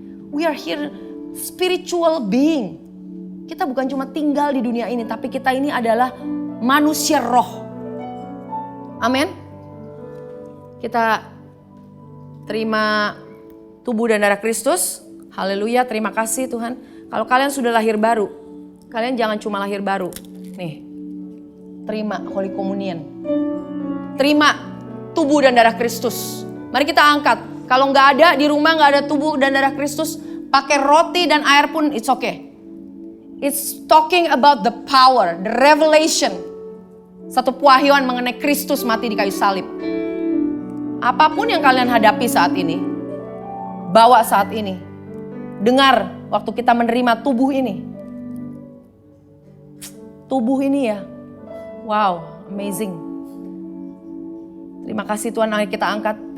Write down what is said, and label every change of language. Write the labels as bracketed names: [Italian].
[English] We are here spiritual being. [Indonesian] Kita bukan cuma tinggal di dunia ini, tapi kita ini adalah manusia roh. Amin. Kita terima tubuh dan darah Kristus. Haleluya, terima kasih Tuhan. Kalau kalian sudah lahir baru, kalian jangan cuma lahir baru. Nih, terima Holy Communion. Terima tubuh dan darah Kristus. Mari kita angkat. Kalau nggak ada di rumah, nggak ada tubuh dan darah Kristus, pakai roti dan air pun [English] it's okay. It's talking about the power, the revelation. [Indonesian] Satu pewahyuan mengenai Kristus mati di kayu salib. Apapun yang kalian hadapi saat ini, bawa saat ini. Dengar waktu kita menerima tubuh ini. Tubuh ini ya, wow, amazing. Terima kasih Tuhan, mari kita angkat.